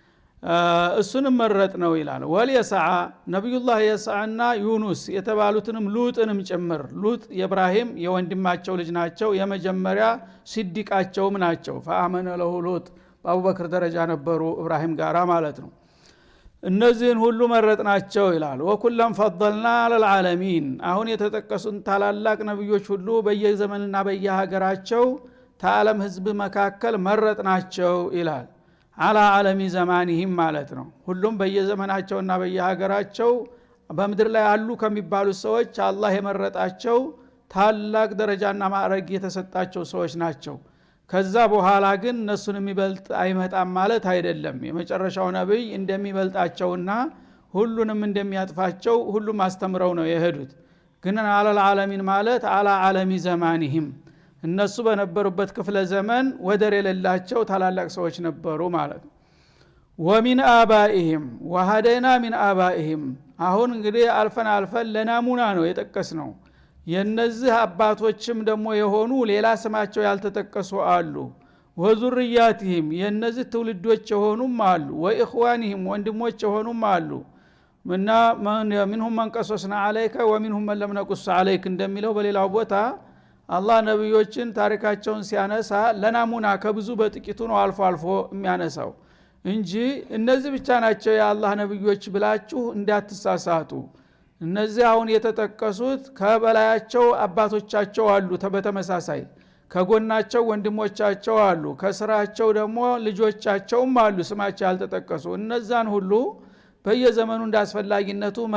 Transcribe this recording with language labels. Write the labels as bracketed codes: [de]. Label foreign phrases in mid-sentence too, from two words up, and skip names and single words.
[am] እሱንም መረጥ ነው ይላል ወልየሰዓ ነብዩላህ የሰዓና ዩኑስ የተባሉትንም ሉጥንም ጭምር ሉጥ የኢብራሂም የወንድማቸው ልጅ ናቸው የመጀመሪያ ሲዲቃቸውም ናቸው [ar] فآمن له لوط [am] በአቡበክር ደረጃ ነበሩ ኢብራሂም ጋራ ማለት ነው እነዚህን ሁሉ መረጥናቸው ይላል [ar] وكلا فضلنا على العالمين [am] አሁን የተጠቀሱን ታላላቅ ነብዮች ሁሉ በየዘመንና በየሀገራቸው ታዓለም ህዝብ መካከል መረጥናቸው ይላል [ar] على عالم زمانهم [am] ማለት ነው ሁሉም በየዘመናቸውና በየሀገራቸው በመድር ላይ አሉ ከሚባሉ ሰዎች አላህ የመረጣቸው ታላቅ ደረጃና ማዕረግ የተሰጣቸው ሰዎች ናቸው ከዛ በኋላ ግን እነሱን የሚበልጥ አይመጣም ማለት አይደለም የመጨረሻው ነብይ እንደሚበልጣቸውና ሁሉንም እንደሚያጥፋቸው ሁሉም አስተምረው ነው የሄዱት ግን [ar] على العالمين [am] ማለት [ar] على عالم زمانهم [am] እነሱ በነበሩበት ክፍለ ዘመን ወደር የሌላቸው ታላላቅ ሰዎች ነበሩ ማለት ነው ወሚን [ar] آبائهم وهدينا من آبائهم [am] አሁን እንግዲህ አልፈን ለናሙና ነው የጠቀስነው የነዚህ አባቶችም ደግሞ የሆኑ ሌላ ስማቸው ያልተጠቀሱ አሉ ወዙርያቲህም የነዚህ ትውልዶች የሆኑም አሉ ወኢኽዋኒህም ወንድሞች የሆኑም አሉ እና [ar] منهم من قصصنا عليك ومنهم من لم نقص عليك [am] እንደሚለው በሌላው ቦታ አላህ ነብዮችን ታሪካቸውን ሲያነሳ ለናሙና ከብዙ በጥቂቱ ነው አልፎ የሚያነሳው እንጂ እነዚህ ብቻ ናቸው የአላህ ነብዮች ብላችሁ እንዳትሳሳቱ እነዚህ አሁን የተጠቀሱት ከበላያቸው አባቶቻቸው አሉ በተመሳሳይ ከጎናቸው ወንድሞቻቸው አሉ ከስራቸው ደግሞ ልጆቻቸውም አሉ ስማቸው ያልተጠቀሱ እነዛን ሁሉ በየዘመኑ እንዳስፈላጊነቱ